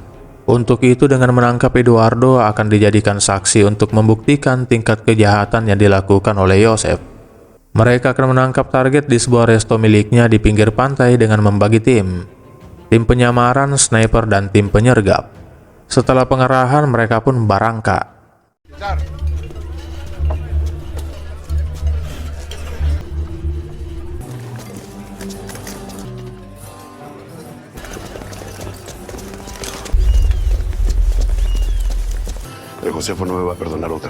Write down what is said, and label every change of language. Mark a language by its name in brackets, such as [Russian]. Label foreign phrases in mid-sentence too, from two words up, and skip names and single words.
[Indonesian] Untuk itu dengan menangkap Eduardo akan dijadikan saksi untuk membuktikan tingkat kejahatan yang dilakukan oleh Joseph. Mereka akan menangkap target di sebuah resto miliknya di pinggir pantai dengan membagi tim penyamaran, sniper, dan tim penyergap. Setelah pengerahan, mereka pun barangka. [Spanish] El Josefo no me va a perdonar otra.